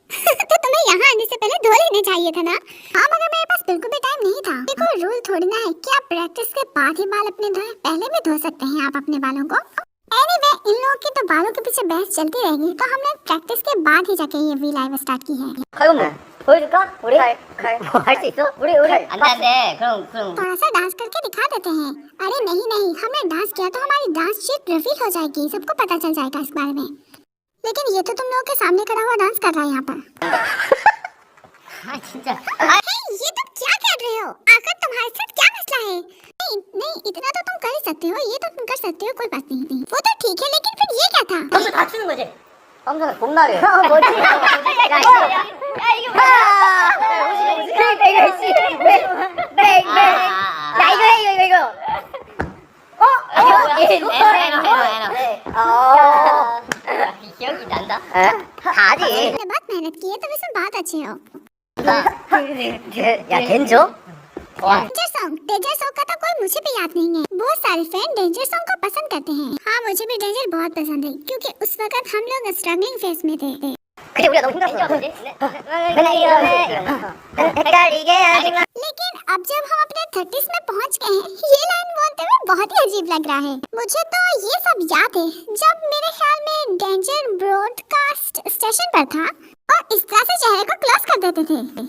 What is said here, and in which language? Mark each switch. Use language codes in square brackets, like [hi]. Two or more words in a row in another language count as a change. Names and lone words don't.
[hi] तो तुम्हें यहाँ आने से पहले धो लेने चाहिए था ना? हाँ मगर मेरे पास बिल्कुल भी टाइम नहीं था। देखो, रूल थोड़ी ना है कि आप प्रैक्टिस के बाद ही बाल अपने धोए, पहले भी धो सकते हैं आप अपने बालों को। एनीवे, इन लोगों की तो बालों के पीछे बहस चलती रहेगी, तो हमने प्रैक्टिस के बाद ही जाके ये वी लाइव स्टार्ट की है। [ko] 가요 보여줄까? 우리 할 수 있어? 우리 안돼. 그럼 [hi] थोड़ा सा डांस करके दिखा देते हैं। अरे नहीं, हमने डांस किया तो हमारी [en] dance sheet [hi] रिवील हो जाएगी, सबको पता चल जाएगा इस बारे में। लेकिन ये तो तुम लोगों के सामने खड़ा हुआ डांस कर रहा है यहाँ पर। [ko] 아 진짜. [hi] ये तुम क्या कर रहे हो? आखिर तुम्हारे साथ क्या मसला है? नहीं, इतना तो तुम कर ही सकते हो, ये तो तुम कर सकते हो, कोई बात नहीं। वो तो ठीक है, लेकिन फिर ये क्या था? [ko] 너무 다치는 거지. 깜짝이야, 겁나래. 뭐지? 야 이게 뭐야? 야 이거. 기억이 난다. 다지. [hi] बहुत मेहनत की है, तुम इसमें बहुत अच्छे हो। [ko] 야 덴저? [en] Danger song [hi] का तो कोई मुझे भी याद नहीं है। बहुत सारे फैन [en] Danger song [hi] को पसंद करते हैं। हाँ, मुझे भी डेंजर बहुत पसंद है, क्योंकि उस वक्त हम लोग [en] struggling phase [hi] में थे। [ko] 근데 우리가 너무 힘들었어. [hi] लेकिन अब जब हम अपने 30s में पहुंच गए हैं, ये लाइन बोलते हुए बहुत ही अजीब लग रहा है। मुझे तो ये सब याद है जब मेरे ख्याल में डेंजर [en] broadcast station [hi] पर था और इस तरह से चेहरे को क्लोज कर देते थे।